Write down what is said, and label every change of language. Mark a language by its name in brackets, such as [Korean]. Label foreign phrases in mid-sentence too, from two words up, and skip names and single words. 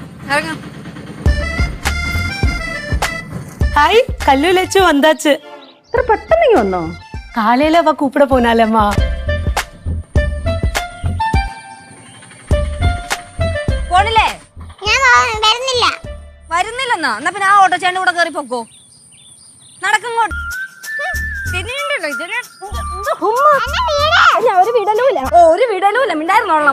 [Tamil] ஹாய் கல்லு லட்சு வந்தாச்சு. [Malayalam] ഇത്ര പെട്ടെന്ന് വന്നോ? [Tamil] காலையில அவ கூப்பிட போனாலம்மா. [Malayalam] പോണില്ലേ? വരുന്നില്ലെന്നാ? എന്നാ പിന്നെ ആ ഓട്ടോ ചേട്ടൻ കൂടെ കയറി പൊക്കോ. നടക്കങ്ങോട്ട്. ഒരു വിടലൂല്ല മിണ്ടായിരുന്നോളാം.